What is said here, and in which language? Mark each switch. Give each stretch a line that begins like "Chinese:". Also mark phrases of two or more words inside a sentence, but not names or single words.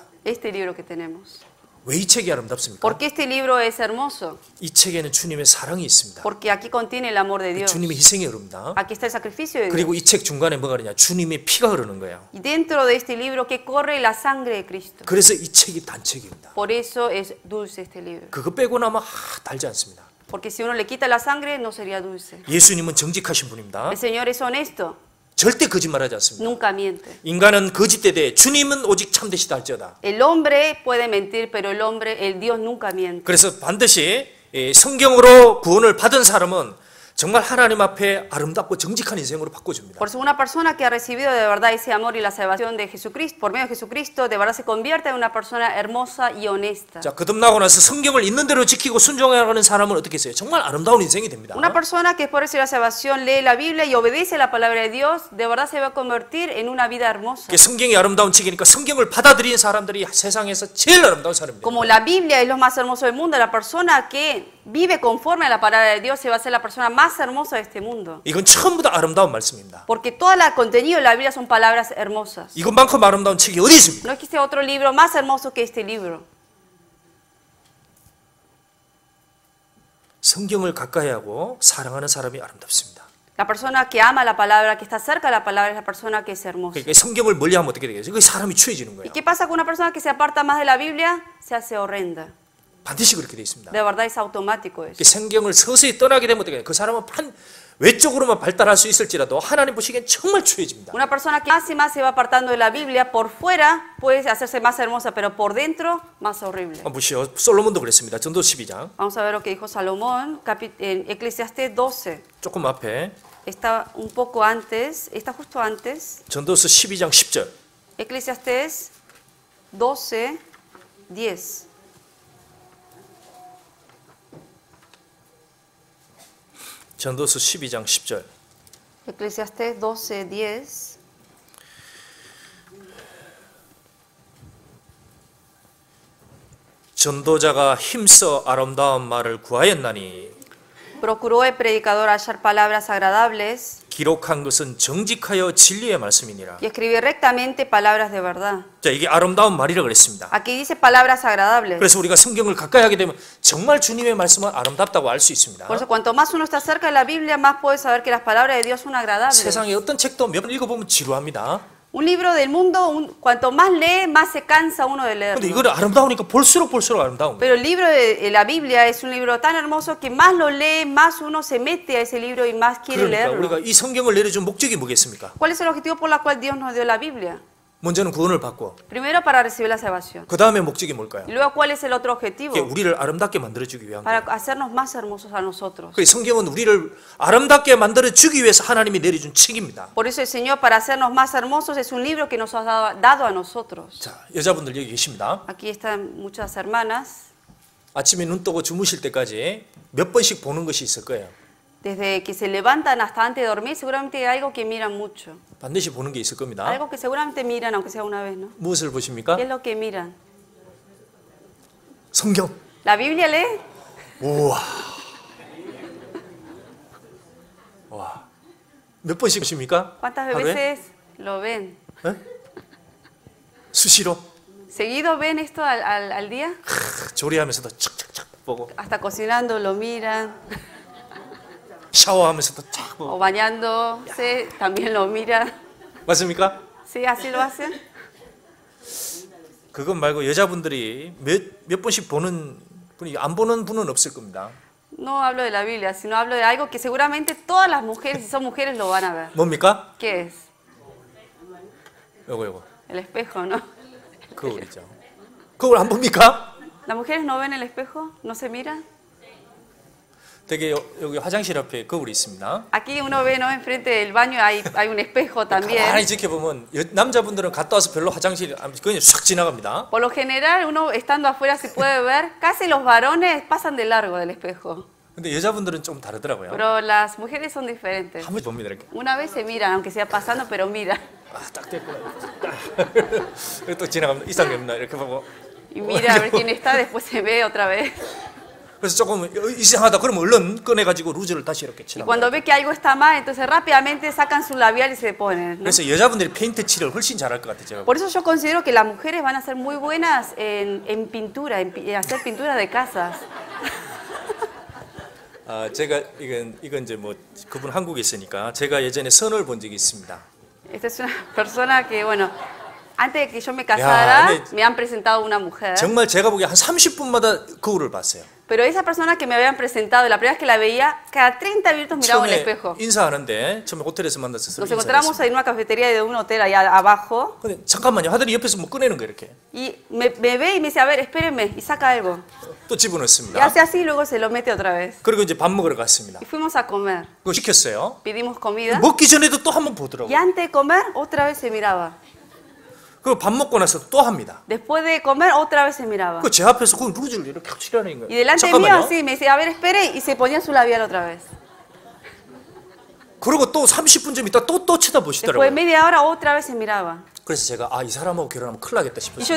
Spanish: Este libro que tenemos.
Korean: 왜 이 책이 아름답습니까?
Spanish: ¿Por qué este libro es hermoso?
Korean: 이 책에는 주님의 사랑이 있습니다.
Spanish: Porque aquí contiene el amor de Dios.
Korean: 주님의 희생이 흐릅니다.
Spanish: Aquí está el sacrificio de
Korean: 그리고
Spanish: Dios.
Korean: 이 책 중간에 뭐가 그러냐? 주님의 피가 흐르는 거예요.
Spanish: Y dentro de este libro que corre la sangre de Cristo.
Korean: 그래서 이 책이 단책입니다.
Spanish: Por eso es dulce este libro.
Korean: 그거 빼고 나면 달지 않습니다.
Spanish: Porque si uno le quita la sangre, no sería dulce.
Korean: 예수님은 정직하신 분입니다.
Spanish: El Señor es honesto,
Korean: 절대 거짓말하지 않습니다.
Spanish: nunca miente.
Korean: 인간은 거짓되되 주님은 오직 참되시다 할지어다.
Spanish: El hombre puede mentir, pero el Dios nunca miente.
Korean: 그래서 반드시 성경으로 구원을 받은 사람은 정말 하나님 앞에 아름답고 정직한 인생으로 바꿔줍니다.
Spanish: Por eso una persona que ha recibido de verdad ese amor y la salvación de Jesucristo, por medio de Jesucristo, de verdad se convierte en una persona hermosa y honesta.
Korean: 자, 거듭나고 나서 성경을 있는 대로 지키고 순종하는 사람은 어떻게 했어요? 정말 아름다운 인생이 됩니다.
Spanish: Una persona que después de recibir la salvación lee la Biblia y obedece la palabra de Dios, de verdad se va a convertir en una vida hermosa.
Korean: 성경이 아름다운 책이니까 성경을 받아들인 사람들이 세상에서 제일 아름다운 사람입니다.
Spanish: Como la Biblia es lo más hermoso del mundo, la persona que vive conforme a la palabra de Dios se va a ser la persona más hermosa de este mundo.
Korean: 이건 전부 다 아름다운 말씀입니다.
Spanish: Porque todo el contenido de la Biblia son palabras hermosas.
Korean: 이것만큼 아름다운 책이 어디 있습니까?
Spanish: No existe otro libro más hermoso que este libro.
Korean: 성경을 가까이 하고 사랑하는 사람이 아름답습니다.
Spanish: La persona que ama la palabra, que está cerca de la palabra, es la persona que es hermosa.
Korean: 그러니까 성경을 멀리하면 어떻게 되겠어요? 그 사람이 추해지는 거예요.
Spanish: ¿Y qué pasa con una persona que se aparta más de la Biblia? Se hace horrenda.
Korean: 반드시 그렇게 돼 있습니다.
Spanish: De verdad es automático eso.
Korean: 성경을 서서히 떠나게 되면 어떻게 돼요? 그 사람은 외적으로만 발달할 수 있을지라도 하나님 보시기엔 정말 추해집니다.
Spanish: Una persona que más y más se va apartando de la Biblia, por fuera puede hacerse más hermosa, pero por dentro más horrible.
Korean: 보시오. 솔로몬도 그랬습니다. 전도 12장.
Spanish: Vamos a ver lo que dijo Salomón en Eclesiastés 12.
Korean: 조금 앞에
Spanish: Está un poco antes, está justo antes.
Korean: 전도서 12장 10절.
Spanish: Eclesiastés 12, 10.
Korean: 전도서 12장 10절.
Spanish: Eclesiastés 12, 10.
Korean: 전도자가 힘써 아름다운 말을 구하였나니
Spanish: Procuró el predicador hallar palabras agradables
Korean: 기록한 것은 정직하여 진리의 말씀이니라.
Spanish: y escribir rectamente palabras de verdad.
Korean: 자, 이게 아름다운 말이라 그랬습니다.
Spanish: Aquí dice palabras agradables.
Korean: 그래서 우리가 성경을 가까이 하게 되면 정말 주님의 말씀은 아름답다고 알 수 있습니다.
Spanish: Por eso, cuanto más uno está cerca de la Biblia, más puede saber que las palabras de Dios son agradables.
Korean: 세상에 어떤 책도 몇 번 읽어보면 지루합니다.
Spanish: Un libro del mundo, cuanto más lee, más se cansa uno de leerlo.
Korean: 근데 이거는 아름다우니까 볼수록 아름다운 거예요.
Spanish: Pero el libro de la Biblia es un libro tan hermoso que más lo lee, más uno se mete a ese libro y más quiere
Korean: 그러니까
Spanish: leerlo.
Korean: 우리가 이 성경을 내려준 목적이 뭐겠습니까?
Spanish: ¿Cuál es el objetivo por el cual Dios nos dio la Biblia?
Korean: 먼저는 구원을 받고
Spanish: Primero, para recibir la salvación.
Korean: 그 다음에 목적이 뭘까요?
Spanish: Y luego, ¿cuál es el otro objetivo?
Korean: 이게 우리를 아름답게 만들어주기 위한
Spanish: Para
Korean: 거예요.
Spanish: hacernos más hermosos a nosotros.
Korean: 그 성경은 우리를 아름답게 만들어주기 위해서 하나님이 내려준 책입니다.
Spanish: Por eso el Señor, para hacernos más hermosos, es un libro que nos ha dado a nosotros.
Korean: 자, 여자분들 여기 계십니다.
Spanish: Aquí están muchas hermanas.
Korean: 아침에 눈 뜨고 주무실 때까지 몇 번씩 보는 것이 있을 거예요.
Spanish: Desde que se levantan hasta antes de dormir, seguramente hay algo que miran mucho.
Korean: 반드시 보는 게 있을 겁니다.
Spanish: Algo que seguramente miran, aunque sea una vez, ¿no?
Korean: 무엇을 보십니까?
Spanish: ¿Qué es lo que miran?
Korean: 성경.
Spanish: ¿La Biblia lee?
Korean: 우와. 와. 몇 번씩 보십니까?
Spanish: ¿Cuántas
Korean: 하루에?
Spanish: veces lo ven?
Korean: 에? 수시로
Spanish: ¿Seguido ven esto al día?
Korean: 조리하면서도 착착착 보고
Spanish: Hasta cocinando lo miran,
Korean: 샤워하면서도 착 보고.
Spanish: o bañándose también lo miran.
Korean: 맞습니까?
Spanish: ¿Sí? ¿Así lo hacen?
Korean: 그것 말고 여자분들이 몇 번씩 보는 분이 안 보는 분은 없을 겁니다.
Spanish: No hablo de la Biblia, sino hablo de algo que seguramente todas las mujeres, si son mujeres, lo van a ver.
Korean: 뭡니까?
Spanish: ¿Qué es?
Korean: 요거
Spanish: El espejo, ¿no?
Korean: 거울이죠. 거울 안 봅니까?
Spanish: ¿Las mujeres no ven el espejo? ¿No se miran?
Korean: 되게 여기 화장실 앞에 거울이 있습니다.
Spanish: Aquí uno ve, ¿no? Enfrente del baño hay un espejo también.
Korean: 가만히 지켜보면 남자분들은 갔다 와서 별로 화장실 그냥 싹 지나갑니다.
Spanish: Por lo general, uno estando afuera se puede ver, casi los varones pasan de largo del espejo.
Korean: 근데 여자분들은 좀 다르더라고요.
Spanish: Pero las mujeres son diferentes.
Korean: 한 번 봅니다 이렇게.
Spanish: Una vez se miran, aunque sea pasando, pero miran.
Korean: 딱 됐구나. 또 지나갑니다. 이상이 없나 이렇게 보고.
Spanish: Y mira a ver quién está, después se ve otra vez.
Korean: 그래서 조금 이상하다 그러면 얼른 꺼내가지고 루즈를 다시 이렇게
Spanish: Y
Korean: 칠합니다.
Spanish: cuando ve que algo está mal, entonces rápidamente sacan su labial y se ponen, ¿no?
Korean: 그래서 여자분들이 페인트 칠을 훨씬 잘할 것 같아요. 제가.
Spanish: Por eso yo considero que las mujeres van a ser muy buenas en pintura, en hacer pintura de casas.
Korean: 제가 이건 이제 뭐 그분 한국에 있으니까 제가 예전에 선을 본 적이 있습니다.
Spanish: Esta es una persona que, bueno, antes de que yo me casara,
Korean: 근데
Spanish: me han presentado una mujer.
Korean: 정말 제가 보기에 한 30분마다 거울을 봤어요.
Spanish: Pero esa persona que me habían presentado, la primera vez que la veía, cada 30 minutos miraba en el
Korean: 처음에
Spanish: espejo.
Korean: 인사하는데 처음에 호텔에서 만나서
Spanish: Nos
Korean: 인사했어요.
Spanish: encontramos en una cafetería de un hotel allá abajo.
Korean: 근데 잠깐만요 하더니 옆에서 뭐 꺼내는 거 이렇게
Spanish: Y me ve y me dice, a ver, espérenme, y saca algo.
Korean: 또
Spanish: Y
Korean: 집어넣습니다.
Spanish: hace así y luego se lo mete otra vez.
Korean: 그리고 이제 밥 먹으러 갔습니다.
Spanish: Y fuimos a comer.
Korean: 그거 시켰어요.
Spanish: Pedimos comida.
Korean: 먹기 전에도 또 한 번
Spanish: Y
Korean: 보더라고요.
Spanish: antes de comer, otra vez se miraba.
Korean: 그리고 밥 먹고 나서 또 합니다.
Spanish: Después de comer, otra vez se miraba.
Korean: 그 제 앞에서 그 루즈를 이렇게 칠하는 거예요.
Spanish: Y delante mío,
Korean: 잠깐만요.
Spanish: así, me decía, a ver, espere, y se ponía su labial otra vez.
Korean: 그리고 또 30분 좀 있다 또
Spanish: Después de
Korean: 쳐다보시더라고요.
Spanish: media hora, otra vez se miraba.
Korean: 그래서 제가 이 사람하고 결혼하면 큰일 나겠다
Spanish: Y yo
Korean: 싶었어요.